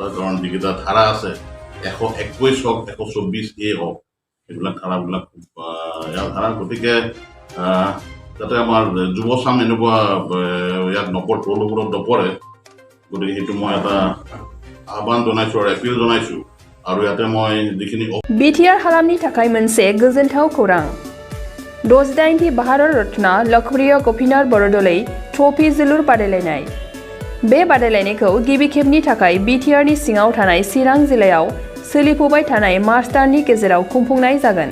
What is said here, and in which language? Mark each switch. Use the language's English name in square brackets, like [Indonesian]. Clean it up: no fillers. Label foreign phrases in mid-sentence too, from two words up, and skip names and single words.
[Assamese] কাৰণ যিকেইটা ধাৰা আছে 121 হওক 124A হওক এইবিলাক ধাৰাবিলাক ইয়াৰ ধাৰা। গতিকে যাতে আমাৰ যুৱচাম এনেকুৱা ইয়াত প্ৰলোভনত নপৰে, গতিকে সেইটো মই এটা আহ্বান জনাইছোঁ আৰু এপিল জনাইছোঁ। আৰু ইয়াতে মই যিখিনি [Bodo] बिटिआर हालामनि थाखाय मोनसे गोजोनथाव खौरां। 68थि भारत रत्न लोकप्रिय गपिनाथ बरदलै ट्रफी जोलुर बादायलायनाय। बे बादायलायनायखौ गिबि खेबनि थाखाय बिटिआरनि सिङाव थानाय चिरां जिल्लायाव सोलिफुबाय थानाय मार्च दाननि गेजेराव खुंफुंनाय जागोन।